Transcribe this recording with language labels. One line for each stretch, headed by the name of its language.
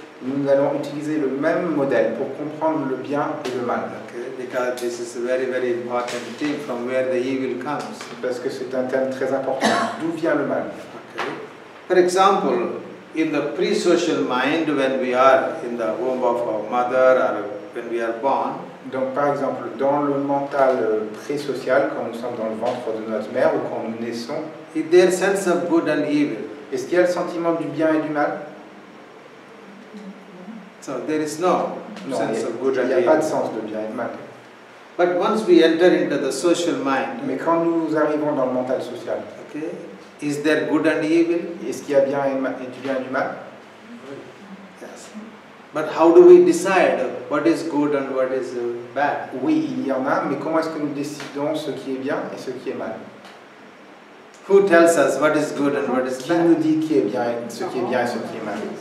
French: Nous allons utiliser le même modèle pour comprendre le bien et le mal.
English: Okay, because this is a very, very important thing from where the evil comes.
French: Parce que c'est un thème très important. D'où vient le mal? Okay.
English: For example, in the pre-social mind, when we are in the womb of our mother or when we are born,
French: donc par exemple, dans le mental pré-social, quand nous sommes dans le ventre de notre mère ou quand nous naissons,
English: is there sense of good and evil?
French: Est-ce qu'il y a le sentiment du bien et du mal?
English: So there is no sense of good and evil.
French: Il n'y a pas de sens de bien et de mal.
English: But once we enter into the social mind,
French: mais quand nous arrivons dans le mental social,
English: okay, is there good and evil?
French: Est-ce qu'il y a bien et du bien et du mal?
English: Yes. But how do we decide what is good and what is bad?
French: Oui, il y en a, mais comment est-ce que nous décidons ce qui est bien et ce qui est mal?
English: Who tells us what is good and what is
French: Qui
English: bad?
French: nous dit qui est bien, ce qui est bien et ce qui est mal?